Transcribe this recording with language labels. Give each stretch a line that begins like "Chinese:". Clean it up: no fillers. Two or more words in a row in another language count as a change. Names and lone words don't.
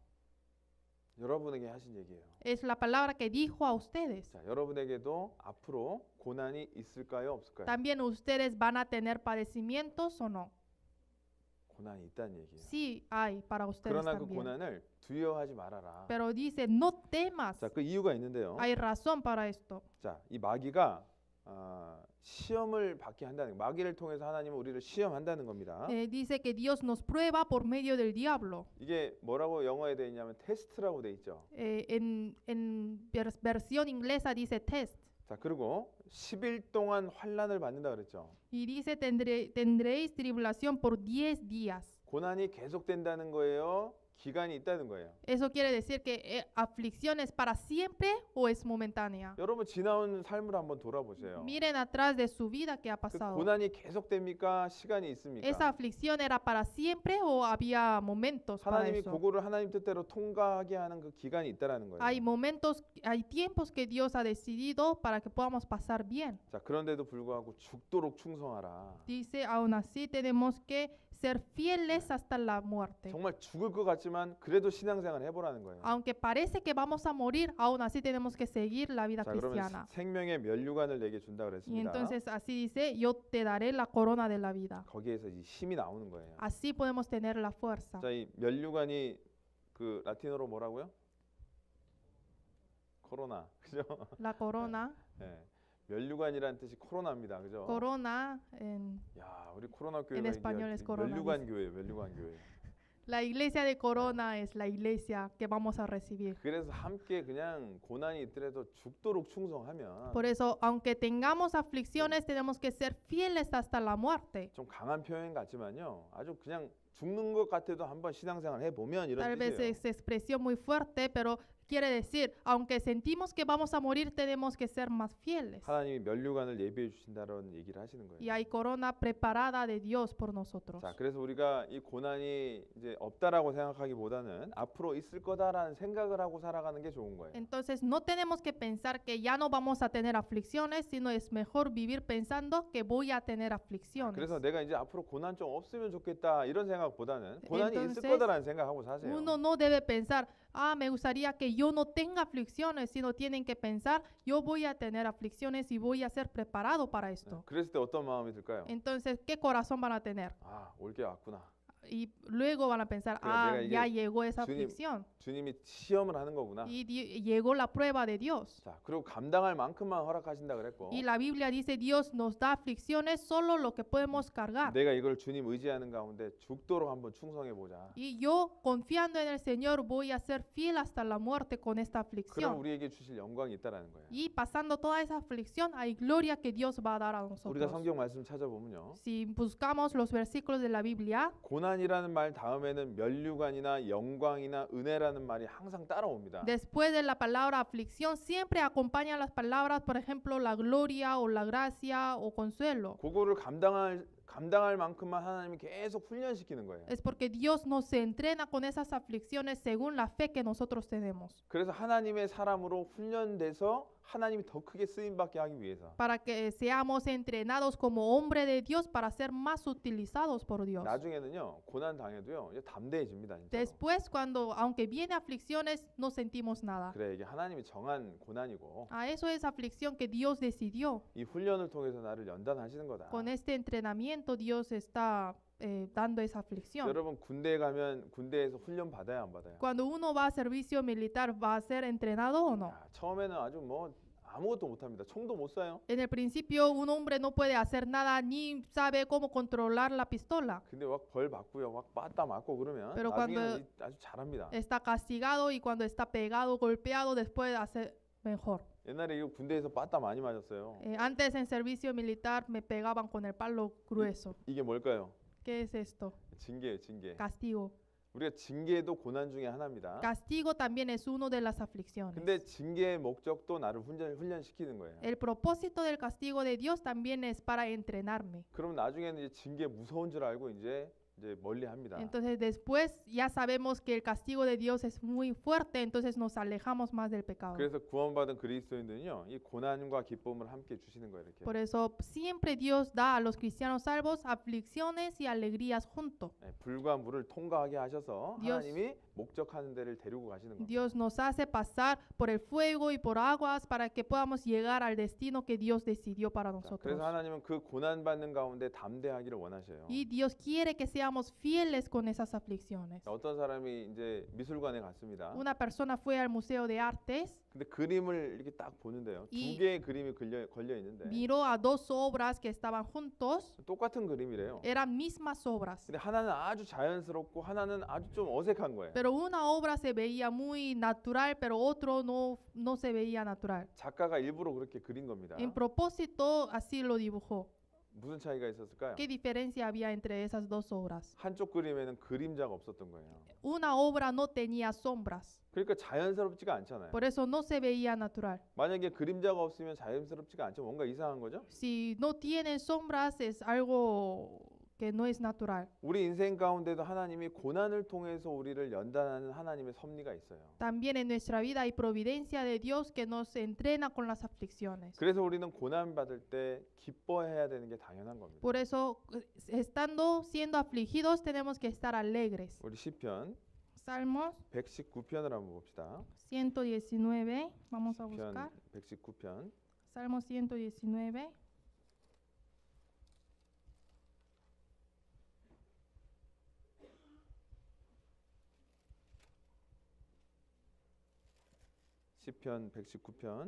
Korean: 여러분에게 하신 얘기예요.
Spanish: Es la palabra que dijo a ustedes.
Korean: 자, 여러분에게도 앞으로 고난이 있을까요, 없을까요?
Spanish: También ustedes van a tener padecimientos o no.
Korean: 고난이 있다는 얘기예요.
Spanish: Sí hay para ustedes
Korean: 그러나 그
Spanish: también.
Korean: 고난을 두려워하지 말아라.
Spanish: Pero dice, no temas.
Korean: 자, 그 이유가 있는데요.
Spanish: Hay razón para esto.
Korean: 자, 이 마귀가 시험을 받게 한다는 마귀를 통해서 하나님은 우리를 시험한다는 겁니다.
Spanish: Dice que Dios nos prueba por medio del diablo.
Korean: 이게 뭐라고 영어에 돼 있냐면 테스트라고 돼 있죠.
Spanish: En versión inglesa dice test.
Korean: 자, 그리고 10일 동안 환난을 받는다 그랬죠.
Spanish: Y dice, tendréis tribulación por 10 días.
Korean: 고난이 계속된다는 거예요. 기간이 있다는 거예요.
Spanish: Eso quiere decir que aflicción es para siempre o es momentánea.
Korean: 여러분 지나온 삶을 한번 돌아보세요.
Spanish: Miren atrás de su vida que ha
Korean: 그
Spanish: pasado.
Korean: 고난이 계속됩니까? 시간이 있습니까?
Spanish: ¿Esa aflicción era para siempre o había momentos para
Korean: 하나님이
Spanish: eso?
Korean: 그거를 하나님 뜻대로 통과하게 하는 그 기간이 있다라는 거예요.
Spanish: Hay momentos, hay tiempos que Dios ha decidido para que podamos pasar bien.
Korean: 자, 그런데도 불구하고 죽도록 충성하라.
Spanish: Dice, aún así tenemos que ser fieles hasta la muerte.
Korean: 정말 죽을 것 같지만 그래도 신앙생활 해보라는 거예요.
Spanish: Aunque parece que vamos a morir, aún así tenemos que seguir la vida
Korean: 자, 그러면
Spanish: cristiana.
Korean: 생명의 면류관을 내게 준다
Spanish: Y
Korean: 그랬습니다.
Spanish: entonces así dice, yo te daré la corona de la vida.
Korean: 거기에서 이 힘이 나오는 거예요.
Spanish: Así podemos tener la fuerza.
Korean: 자, 이 면류관이 그 라틴어로 뭐라고요? 코로나, 그죠?
Spanish: La corona,
Korean: 예, 면류관이라는 뜻이 코로나입니다, 그죠?
Spanish: corona en
Korean: 야, 우리 코로나 교회가
Spanish: español es
Korean: 면류관 교회예요, 면류관 교회.
Spanish: la iglesia de corona es la iglesia que vamos a recibir.
Korean: 그래서 함께 그냥 고난이 있더라도 죽도록 충성하면
Spanish: Por eso, aunque tengamos aflicciones, tenemos que ser fieles hasta la muerte.
Korean: 좀 강한 표현 같지만요, 아주 그냥 죽는 것 같아도 한번 신앙생활 해보면 이런
Spanish: Tal vez
Korean: 뜻이에요.
Spanish: es expresión muy fuerte, pero quiere decir, aunque sentimos que vamos a morir, tenemos que ser más fieles.
Korean: 하나님이 면류관을 예비해 주신다는 얘기를 하시는 거예요.
Spanish: Y hay corona preparada de Dios por nosotros.
Korean: 자, 그래서 우리가 이 고난이 이제 없다라고 생각하기보다는 앞으로 있을 거다라는 생각을 하고 살아가는 게 좋은 거예요.
Spanish: Entonces, no tenemos que pensar que ya no vamos a tener aflicciones, sino es mejor vivir pensando que voy a tener aflicciones.
Korean: 그래서 내가 이제 앞으로 고난 좀 없으면 좋겠다 이런 생각보다는 고난이 있을
Spanish: Entonces,
Korean: 거다라는 생각하고 사세요.
Spanish: Uno no debe pensar, me gustaría que yo no tenga aflicciones, sino tienen que pensar, yo voy a tener aflicciones y voy a ser preparado para esto.
Korean: 그랬을 때 어떤 마음이 들까요?
Spanish: Entonces, ¿qué corazón van a tener?
Korean: 올 게 왔구나.
Spanish: Y luego van a pensar,
Korean: 내가 이게
Spanish: ya llegó esa
Korean: 주님-
Spanish: aflicción.
Korean: 주님이 시험을 하는 거구나.
Spanish: Y llegó la prueba de Dios.
Korean: 자, 그리고 감당할 만큼만 허락하신다 그랬고.
Spanish: Y la Biblia dice, Dios nos da aflicciones solo lo que podemos cargar.
Korean: 내가 이걸 주님 의지하는 가운데 죽도록 한번 충성해 보자.
Spanish: Y yo, confiando en el Señor, voy a ser fiel hasta la muerte con esta
Korean: 그럼
Spanish: aflicción.
Korean: 우리에게 주실 영광이 있다라는 거예요.
Spanish: Y pasando toda esa aflicción, hay gloria que Dios va a dar a
Korean: 우리가
Spanish: nosotros.
Korean: 성경 말씀 찾아보면요.
Spanish: Si buscamos los versículos de la Biblia,
Korean: 고난이라는 말 다음에는 면류관이나 영광이나 은혜라는 말이 항상 따라옵니다.
Spanish: después de la palabra aflicción, siempre acompaña las palabras, por ejemplo, la gloria o la gracia o consuelo.
Korean: 그거를 감당할 만큼만 하나님이 계속 훈련시키는 거예요.
Spanish: Es porque Dios nos entrena con esas aflicciones según la fe que nosotros tenemos.
Korean: 그래서 하나님의 사람으로 훈련돼서 하나님이 더 크게 쓰임 받게 하기 위해서.
Spanish: Para que seamos entrenados como hombre de Dios para ser más utilizados por Dios.
Korean: 나중에는요. 고난 당해도요. 이제 담대해집니다, 진짜.
Spanish: Después, cuando, aunque viene aflicciones, no sentimos nada.
Korean: 그래, 이게 하나님이 정한 고난이고
Spanish: Eso es aflicción que Dios decidió.
Korean: 이 훈련을 통해서 나를 연단하시는 거다.
Spanish: Con este entrenamiento Dios está dando esa aflicción.
Korean: 여러분 군대에 가면 군대에서 훈련 받아야 안 받아요?
Spanish: Cuando uno va a servicio militar, ¿va a ser entrenado o no?
Korean: 야, 처음에는 아주 뭐 아무것도 못 합니다. 총도 못 쏴요.
Spanish: En el principio un hombre no puede hacer nada ni sabe cómo controlar la pistola.
Korean: 근데 막 벌 받고요. 막 빠따 맞고 그러면
Spanish: Pero
Korean: 나중에는 아주 잘합니다.
Spanish: Está castigado y cuando está pegado, golpeado, después hace mejor.
Korean: 옛날에 이거 군대에서 빠따 많이 맞았어요.
Spanish: Antes en servicio militar me pegaban con el palo grueso.
Korean: 이게 뭘까요?
Spanish: ¿Qué es esto?
Korean: 징계예요, 징계.
Spanish: Castigo.
Korean: 우리가 징계도 고난 중에 하나입니다.
Spanish: Castigo también es uno de las aflicciones.
Korean: 근데 징계의 목적도 나를 훈련시키는 거예요.
Spanish: El propósito del castigo de Dios también es para entrenarme.
Korean: 그럼 나중에는 이제 징계 무서운 줄 알고 이제 멀리합니다.
Spanish: Entonces después ya sabemos que el castigo de Dios es muy fuerte, entonces nos alejamos más del pecado.
Korean: 그래서 구원받은 그리스도인들은요, 이 고난과 기쁨을 함께 주시는 거예요, 이렇게.
Spanish: Por eso siempre Dios da a los cristianos salvos aflicciones y alegrías juntos.
Korean: 네, 불과 물을 통과하게 하셔서
Spanish: Dios-
Korean: 하나님이 목적하는 데를 데리고 가시는 겁니다.
Spanish: Dios nos hace pasar por el fuego y por aguas para que podamos llegar al destino que Dios decidió para
Korean: 자,
Spanish: nosotros.
Korean: 그래서 하나님은 그 고난 받는 가운데 담대하기를 원하셔요.
Spanish: Y Dios quiere que seamos fieles con esas aflicciones.
Korean: 자, 어떤 사람이 이제 미술관에 갔습니다.
Spanish: Una persona fue al Museo de Artes,
Korean: 근데 그림을 이렇게 딱 보는데요. 이- 두 개의 그림이 걸려 있는데
Spanish: miró a dos obras que estaban juntos,
Korean: 똑같은 그림이래요.
Spanish: eran mismas obras.
Korean: 근데 하나는 아주 자연스럽고 하나는 아주 좀 어색한 거예요.
Spanish: Pero una obra se veía muy natural, pero otro no se veía natural.
Korean: 작가가 일부러 그렇게 그린 겁니다.
Spanish: En propósito, así lo dibujó.
Korean: 무슨 차이가 있었을까요?
Spanish: ¿Qué diferencia había entre esas dos obras?
Korean: 한쪽 그림에는 그림자가 없었던 거예요.
Spanish: Una obra no tenía sombras,
Korean: 그러니까 자연스럽지가 않잖아요.
Spanish: por eso no se veía natural.
Korean: 만약에 그림자가 없으면 자연스럽지가 않죠. 뭔가 이상한 거죠.
Spanish: Si no tienen sombras es algo que no es natural.
Korean: 우리 인생 가운데도 하나님이 고난을 통해서 우리를 연단하는 하나님의 섭리가 있어요.
Spanish: También en nuestra vida hay providencia de Dios que nos entrena con las aflicciones.
Korean: 그래서 우리는 고난 받을 때 기뻐해야 되는 게 당연한 겁니다.
Spanish: Por eso, siendo afligidos, tenemos que estar alegres.
Korean: 우리 시편
Spanish: Salmos
Korean: 119편을 한번 봅시다.
Spanish: 119, vamos a
Korean: 시편
Spanish: buscar.
Korean: 119편
Spanish: Salmo 119.
Korean: 시편 119편